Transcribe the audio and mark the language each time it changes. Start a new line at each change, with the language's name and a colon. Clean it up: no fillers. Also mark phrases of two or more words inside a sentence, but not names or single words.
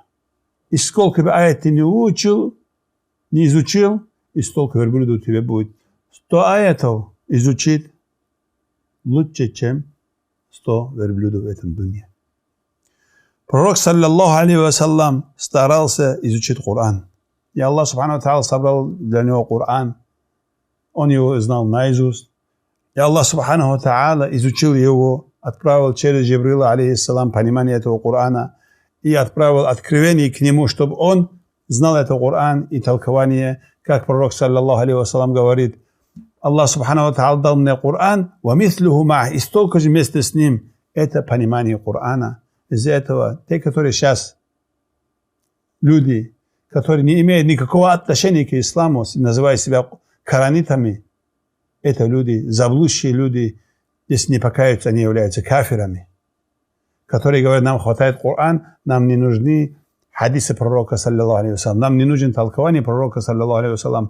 Russian: И сколько бы аят ты не выучил, не изучил, и столько верблюдов у тебя будет. 100 аятов изучить лучше, чем 100 верблюдов в этом дуне. Пророк,
Arabic: صلى الله عليه وسلم,
Russian: старался изучить Коран. И Аллах
Arabic: سبحانه وتعالى
Russian: собрал для него Коран. Он его знал наизусть. И Аллах
Arabic: سبحانه وتعالى
Russian: изучил его, отправил через Джибрила, алейхиссалам, понимание этого Корана, и отправил откровение к нему, чтобы он знал этот Коран и толкование, как пророк,
Arabic: صلى الله عليه وسلم,
Russian: говорит: Аллах
Arabic: سبحانه وتعالى
Russian: дал мне Коран,
Arabic: ومثله معه,
Russian: и столько же вместе с ним. Это понимание Корана. Из-за этого те, которые сейчас люди, которые не имеют никакого отношения к исламу, называя себя коранитами, это люди, заблудшие люди, если не покаются, они являются кафирами, которые говорят: нам хватает Коран, нам не нужны хадисы пророка,
Arabic: صلى الله عليه وسلم,
Russian: нам не нужен толкование пророка,
Arabic: صلى الله عليه وسلم.